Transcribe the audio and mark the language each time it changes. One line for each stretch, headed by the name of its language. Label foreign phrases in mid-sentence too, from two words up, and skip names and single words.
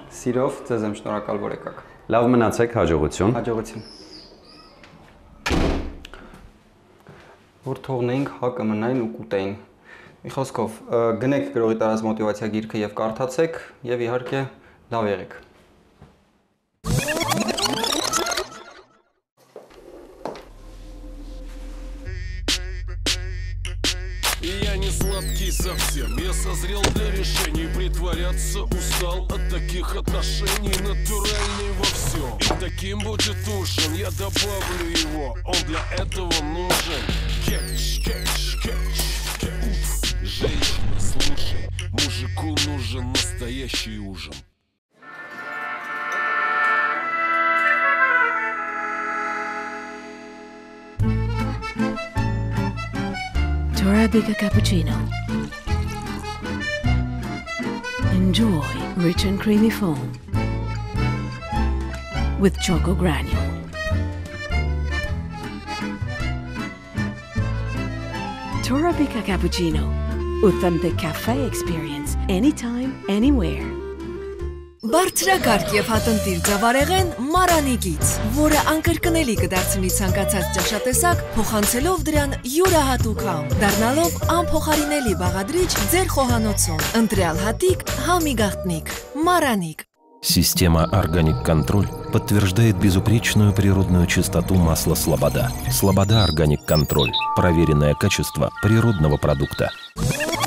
Armenian: Սիրով ձեզ եմ շնորհակալ, որ եկաք։ Լավ մնացեք, հաջողություն։ Հաջողություն։ Որ թողնեինք հակը մնային ու կուտեին։ Մի խոսքով, գնեք գրողի տարած մոտիվացիա գիրքը եւ կարդացեք եւ իհարկե լավ եղեք։
Russian: Я не сладкий совсем, я созрел для решений. Притворяться устал от таких отношений. Натуральный во всем, и таким будет ужин. Я добавлю его, он для этого нужен. Кетч, кетч, кетч, кетч. Женщина, слушай, мужику нужен настоящий ужин.
English: Arabica cappuccino. Enjoy rich and creamy foam with choco granule. Arabica cappuccino. Authentic cafe experience anytime, anywhere.
Armenian: Բարձրակարգ եւ հատնտիր ձավարեղեն Մարանիկից, որը անկրկնելի կդարձնի ցանկացած ճաշատեսակ, փոխանցելով դրան յուրահատուկ համ, դառնալով անփոխարինելի բաղադրիչ ձեր խոհանոցում։ Ընտրյալ հատիկ, համի գաղտնիք,
Russian: Мараник. Система
English: Organic Control
Russian: подтверждает безупречную природную чистоту масла Слобода. Слобода
English: Organic Control.
Russian: Проверенное качество природного продукта.